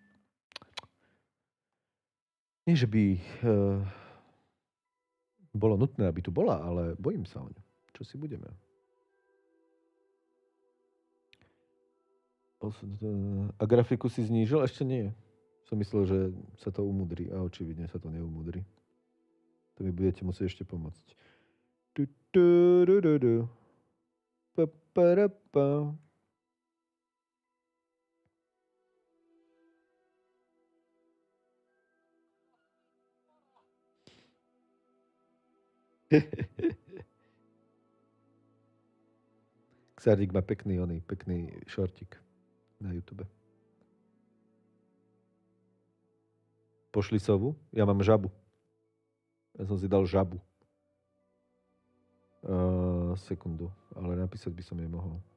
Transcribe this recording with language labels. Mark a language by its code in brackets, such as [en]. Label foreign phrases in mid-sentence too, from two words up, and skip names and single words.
[sk] Nie, že by bolo nutné, aby tu bola, ale bojím sa o ňu. Čo si budeme? A grafiku si znížil? Ešte nie. Som myslel, že sa to umudrí a očividne sa to neumudrí. To mi budete musieť ešte pomôcť. Pa-pa-ra-pa. Xardik má pekný šortik na YouTube. Pošli sovu? Ja mám žabu. Ja som si dal žabu. Sekundu, ale napísať by som jej mohol.